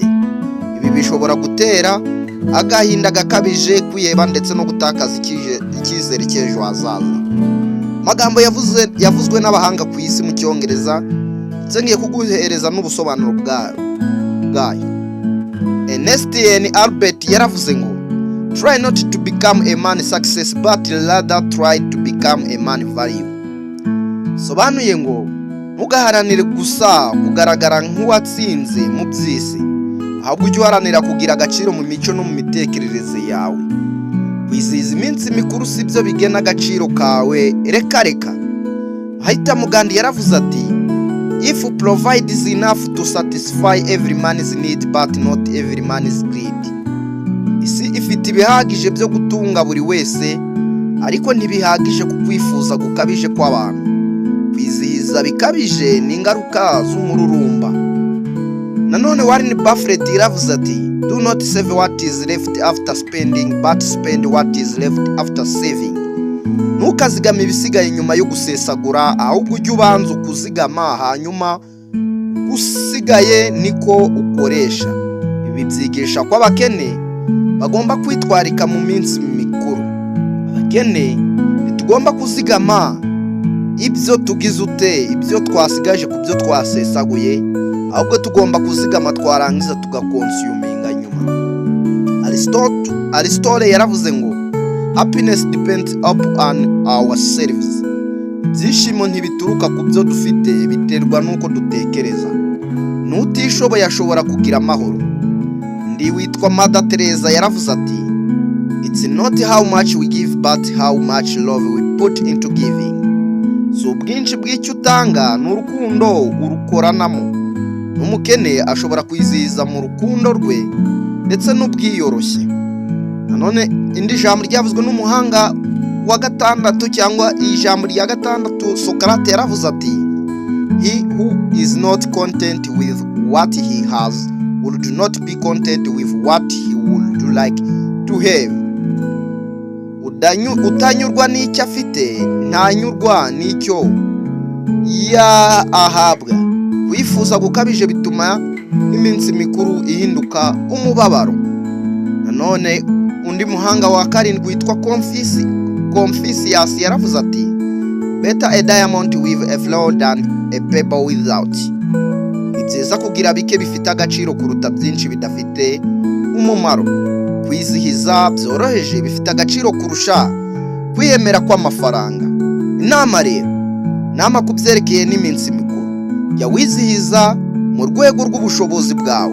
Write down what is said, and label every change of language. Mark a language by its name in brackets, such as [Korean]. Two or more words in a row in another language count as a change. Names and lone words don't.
[Kinyarwanda] Ibi bishobora gutera agahinda gakabije, kwiheba ndetse no gutakaza icyizere cy'ejo hazaza. Amagambo yavuzwe n'abahanga ku isi mu Cyongereza, ndetse ngiye kuguhereza n'ubusobanuro bwayo. Ernest Albert yaravuze ngo, [English] try not to become a man success but rather try to become a man value. [Kinyarwanda] Sobanuye ngo, ntugaharanire gusa kugaragara nk'uwatsinze mu by'isi, ahubwo ujye uharanira kugira agaciro mu mico no mu mitekerereze yawe. Kwizihiza iminsi mikuru si byo bigena agaciro kawe, reka. Mahitamo Gandhi yaravuze ati, [English] if provides enough to satisfy every man's need but not every man's greed. [Kinyarwanda] If ufite ibihagije byo gutunga buri wese, ariko ntibihagije ku kwifuza gukabije kw'abantu. Kwizihiza bikabije ni ingaruka z'umururumba. Nanone Warren Buffett yaravuze ati, [English] do not save what is left after spending, but spend what is left after saving. [Kinyarwanda] Ntukazigame ibisigaye nyuma yo gusesagura, ahubwo ujye ubanza kuzigama, hanyuma usigaye niko ukoresha. Ibi byigisha ko abakene bagomba kwitwarika mu minsi mikuru. Abakene ntitugomba kuzigama ibyo tugize ute, ibyo twasigaje ku byo twasesaguye, ahubwo tugomba kuzigama twarangiza tugakonsuminga nyuma. Aristotle yaravuze ngo, [English] happiness depends upon ourselves. [Kinyarwanda] Ibyishimo ntibituruka ku byo dufite, biterwa n'uko dutekereza. N'utishoboye ashobora kugira amahoro. Undi witwa Mother Teresa yaravuze ati, [English] it's not how much we give but how much love we put into giving. [Kinyarwanda] So ubwinshi bw'icyo utanga n'urukundo urukoranamo. N'umukene ashobora kwizihiza mu rukundo rwe ndetse n'ubwiyoroshye. Nanone indi jambo ryavuzwe n'umuhanga wa gatandatu cyangwa ijambo rya gatandatu, Socrates yaravuze ati, [English] he who is not content with what he has would not be content with what he would like to have. [Kinyarwanda] Utanyurwa n'icyo afite ntanyurwa n'icyo ahabwa. Kwifuza gukabije bituma iminsi mikuru ihinduka umubabaro. Nanone undi muhanga wa karindwi witwa Confucius yaravuze ati, [English] better a diamond with a flaw than a pebble without. [Kinyarwanda] Ni byiza kugira bike bifite agaciro kuruta byinshi bidafite umumaro. Kwizihiza byoroheje bifite agaciro kurusha kwiyemera kw'amafaranga. Inama ku byerekeye n'iminsi mikuru. Jya wizihiza mu rwego rw'ubushobozi bwawe.